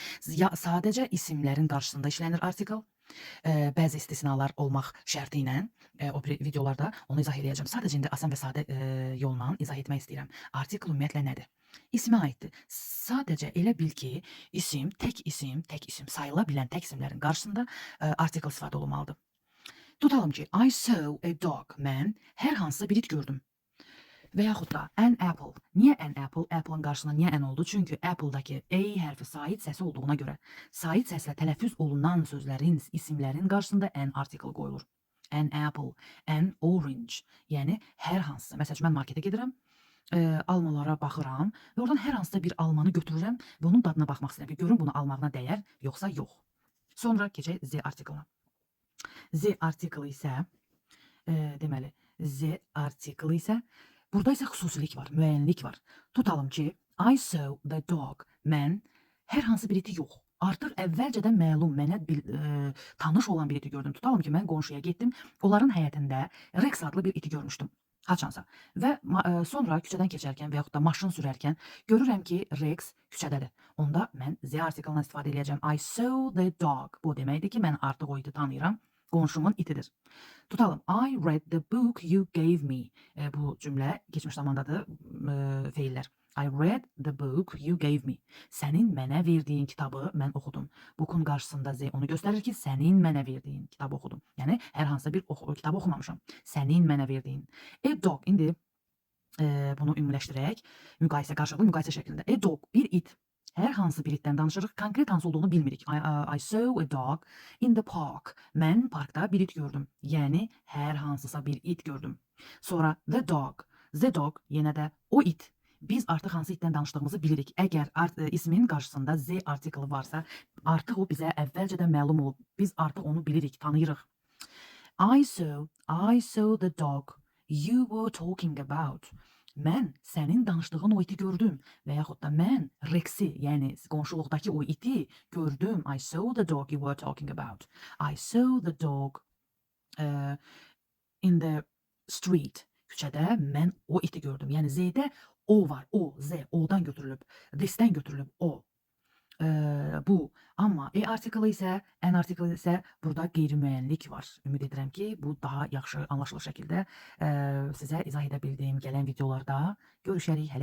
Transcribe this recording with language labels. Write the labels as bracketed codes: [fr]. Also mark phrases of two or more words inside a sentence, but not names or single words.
[az] Sadəcə isimlərin qarşısında işlənir artikel. Bəzi istisnalar olmaq şərti ilə o videolarda onu izah edəcəm. Sadəcə indi asan və sadə yolla izah etmək istəyirəm. Artikel ümumiyyətlə nədir? İsmə aiddir. Sadəcə elə bil ki, tək isim sayıla bilən tək isimlərin qarşısında artikel istifadə olunmalıdır. Tutalım ki, [en] I saw a dog. [az] Mən hər hansısa bir it gördüm. Və yaxud da [en] an apple. [az] Niyə [en] an apple? [az] Apple'ın qarşısına niyə an oldu? Çünki Apple'dakı A hərfi sait səsi olduğuna görə sait səslə tələffüz olunan sözlərin, isimlərin qarşısında [en] an article [az] qoyulur. [en] An apple, an orange. [az] Yəni hər hansısa. Məsələn, mən marketə gedirəm, almalara baxıram və oradan hər hansısa bir almanı götürürəm və onun dadına baxmaq istəyirəm ki, görüm bunu almağına dəyər yoxsa yox. Sonra keçək Z artikelına. Z artikeli isə deməli, Z artikeli isə burada isə xüsusilik var, müəyyənlik var. Tutalım ki, [en] I saw the dog. [az] Mən hər hansı bir iti yox. Artıq əvvəlcədən məlum, mənə tanış olan bir iti gördüm. Tutalım ki, mən qonşuya getdim, onların həyətində Rex adlı bir iti görmüşdüm. Haçansa. Və sonra küçədən keçərkən və yaxud da maşın sürərkən görürəm ki, Rex küçədədir. Onda mən Z artikelından istifadə edəcəm. [en] I saw the dog. [az] Bu deməkdir ki, mən artıq o iti tanıyıram. Qonşumun itidir. Tutalım, [en] I read the book you gave me. [az] Bu cümlə keçmiş zamandadır, feillər. [en] I read the book you gave me. [az] Sənin mənə verdiyin kitabı mən oxudum. Book'un qarşısında Z onu göstərir ki, sənin mənə verdiyin kitabı oxudum. Yəni, hər hansısa bir kitabı oxumamışam. Sənin mənə verdiyin. [en] A dog, [az] indi bunu ümumiləşdirək, qarşılıqlı müqayisə şəklində. [en] A dog, [az] bir it. Hər hansı bir itdən danışırıq, konkret hansı olduğunu bilmirik. [en] I saw a dog in the park. [az] Mən parkda bir it gördüm. Yəni, hər hansısa bir it gördüm. [en] Sonra the dog. The dog, [az] yenə də o it. Biz artıq hansı itdən danışdığımızı bilirik. Əgər ismin qarşısında Z artikeli varsa, artıq o bizə əvvəlcədən məlum olub. Biz artıq onu bilirik, tanıyırıq. [en] I saw the dog you were talking about. [az] Mən sənin danışdığın o iti gördüm və yaxud da mən Rex'i, yəni qonşuluqdakı o iti gördüm. [en] I saw the dog you were talking about. I saw the dog in the street. [az] Küçədə mən o iti gördüm. Yəni Z-də o var, o, Z, o-dan götürülüb, this-dən götürülüb o. Bu. Amma artikeli isə, an artikeli isə burada qeyri-müəyyənlik var. Ümid edirəm ki, bu daha yaxşı, anlaşılır şəkildə sizə izah edə bildiyim gələn videolarda görüşərik.